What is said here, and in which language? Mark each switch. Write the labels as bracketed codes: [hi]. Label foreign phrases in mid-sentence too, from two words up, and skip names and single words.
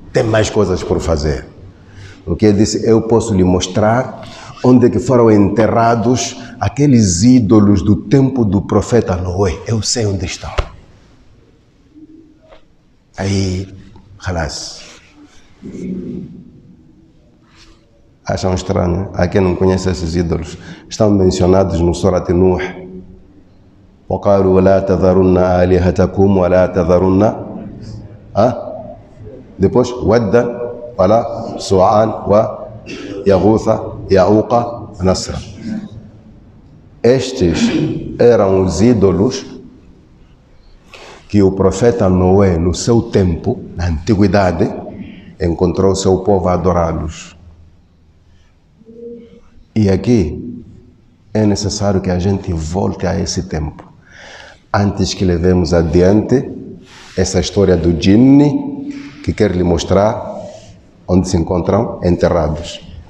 [pt] Tem mais coisas por fazer. Porque ele disse, eu posso lhe mostrar onde é que foram enterrados aqueles ídolos do tempo do profeta Noé. Eu sei onde estão. Aí, halas. Acham estranho? Há quem não conhece esses ídolos. Estão mencionados no Surat Nuh. [ar] وَقَالُوا وَلَا تَذَرُنَّ آلِهَتَكُمْ وَلَا تَذَرُنَّ Depois, وَدَّ وَلَا سُوَعًا وَيَغُوثَ يَعُوقَ نَصْرًا. [pt] Estes eram os ídolos que o profeta Noé, no seu tempo, na antiguidade, encontrou seu povo a adorá-los. E aqui é necessário que a gente volte a esse tempo, antes que levemos adiante essa história do jinni que quer lhe mostrar onde se encontram enterrados.